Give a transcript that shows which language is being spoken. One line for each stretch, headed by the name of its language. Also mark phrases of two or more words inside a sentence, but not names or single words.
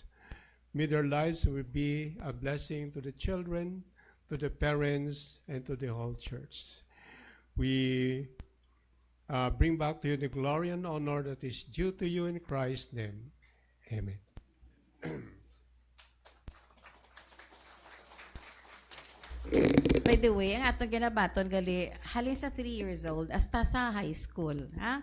English: May their lives will be a blessing to the children, to the parents, and to the whole church. We bring back to you the glory and honor that is due to you in Christ's name. Amen. By the way,
Hiligaynon: ang atong ginabaton gali halin sa 3
English: years old
Hiligaynon: hasta sa
English: high school,
Hiligaynon: ha?